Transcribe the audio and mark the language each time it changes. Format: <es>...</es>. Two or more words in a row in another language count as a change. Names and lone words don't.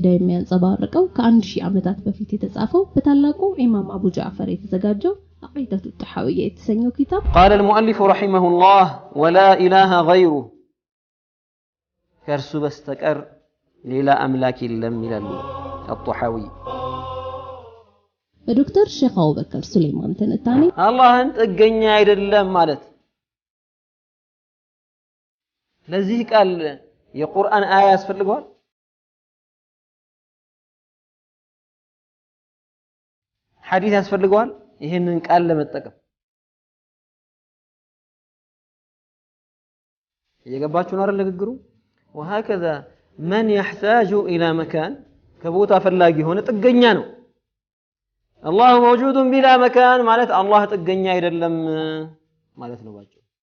<am>የሚያንጸባርቀው ከ1000 ዓመታት በፊት የተጻፈው በታላቁ ኢማም አቡ ጃዕፈር የተዘጋጀው عقيدة الطحاوية የተሰኘው ኪታብ</am> <ar>قال المؤلف رحمه الله ولا إله غيره</ar> <am>ከእርሱ በስተቀር ሌላ አምላክ የለም ይላል الطحاوي። በዶክተር ሼክ አቡበከር ሱሌማን ትንታኔ አላህን ጥገኛ አይደለም ማለት ለዚህ ቃል የቁርአን አያ ያስፈልገዋል? ሐዲስ ያስፈልገዋል? ይሄንን ቃል ለመጠቀም እየገባችሁ ነው አይደል ንግግሩ?</am> <ar>وهكذا من يحتاج الى مكان</ar> <am>ከቦታ ፈላጊ ሆነ ጥገኛ ነው።</am> <ar>الله موجود بلا مكان</ar> <am>ማለት አላህ ጥገኛ አይደለም ማለት ነው ባጭሩ።</am>